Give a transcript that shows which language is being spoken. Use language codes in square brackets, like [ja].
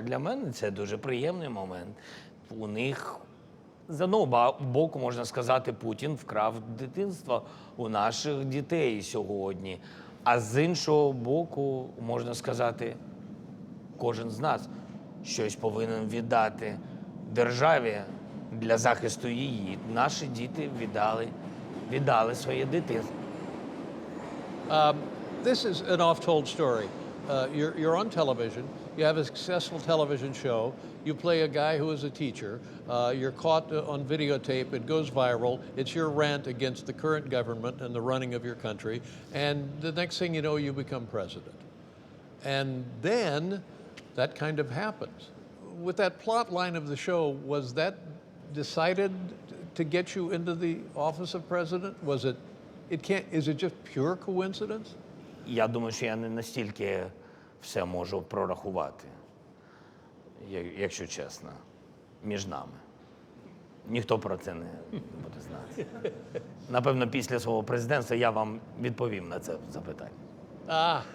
[uk] Для мене це дуже приємний момент. У них, з одного боку, можна сказати, Путін вкрав дитинство у наших дітей сьогодні. А з іншого боку, можна сказати, кожен з нас щось повинен віддати державі для захисту її. Наші діти віддали своє дитинство. [en] This is an oft-told story. You're on television. You have a successful television show. You play a guy who is a teacher. You're caught on videotape. It goes viral. It's your rant against the current government and the running of your country. And the next thing you know, you become president. And then that kind of happens. With that plot line of the show, was that decided to get you into the office of president? Is it just pure coincidence? [uk] Я думаю, що я не настільки все можу прорахувати, якщо чесно, між нами. Ніхто про це не буде знати. Напевно, після свого президентства я вам відповім на це запитання.